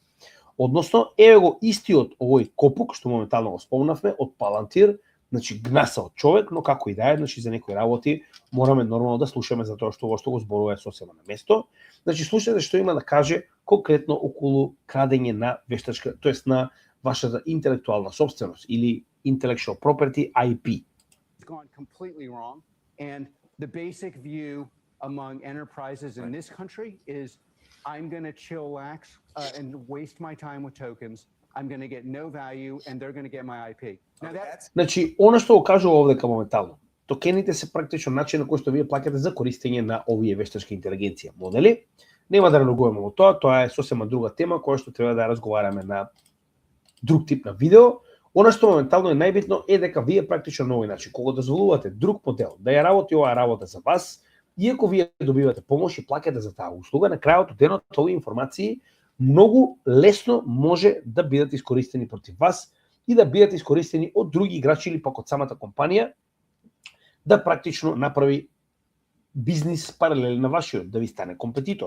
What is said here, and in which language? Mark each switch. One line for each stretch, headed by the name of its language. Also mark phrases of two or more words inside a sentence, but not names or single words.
Macedonian: Односно, еве го истиот овој копук што моментално го спомнавме од Палантир, значи гнаса од човек, но како и да е, значи за некои работи мораме нормално да слушаме за тоа што го зборува е сосема на место. Значи слушате што има да каже конкретно околу крадење на вештачка, тоест на вашата интелектуална собственост или
English: intellectual property IP. It's gone completely wrong, and the basic view among enterprises in this country is I'm going to chillax and waste my time with tokens. I'm going to get no value and they're going to get my IP. Now that's...
Macedonian: Значи, она што го кажува овде моментално, токените се практично начин на кој што вие плаќате за користење на овие вештачки интелигенција модели. Нема да навлегуваме во тоа е сосема друга тема која што треба да разговараме на друг тип на видео. Она што моментално е најбитно е дека вие практично на овој начин, кога дозволувате друг модел да ја работи оваа работа за вас, иако вие добивате помош и плаќате за таа услуга, на крајот од денот овие информации многу лесно може да бидат искористени против вас и да бидат искористени од други играчи или пак од самата компанија да практично направи бизнис паралелен на вашиот, да ви стане компетитор.